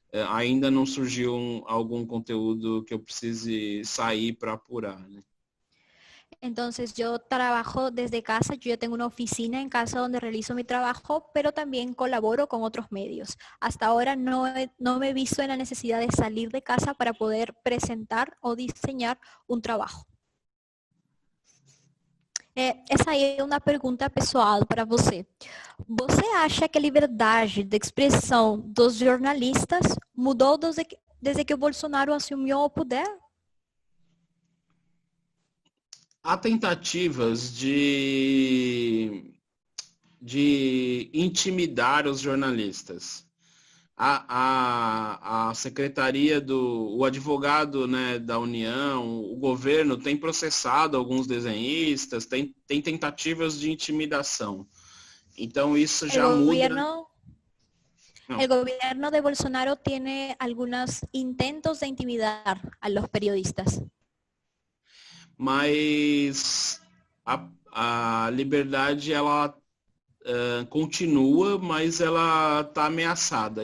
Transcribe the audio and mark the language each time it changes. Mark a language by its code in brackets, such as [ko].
[pt] Ainda não surgiu algum conteúdo que eu precise sair para apurar, né? [es] Entonces yo trabajo desde casa, yo tengo una oficina en casa donde realizo mi trabajo, pero también colaboro con otros medios. Hasta ahora no me he visto en la necesidad de salir de casa para poder presentar o diseñar un trabajo. [pt] Essa aí é uma pergunta pessoal para você. Você acha que a liberdade de expressão dos jornalistas mudou desde que o Bolsonaro assumiu o poder? Há tentativas de intimidar os jornalistas. A secretaria o advogado, né, da União, o governo tem processado alguns desenhistas, tem tentativas de intimidação. Então isso já muda. [es] El gobierno de Bolsonaro tiene algunos intentos de intimidar a los periodistas. [pt] Mas a liberdade, ela continua, mas ela está ameaçada.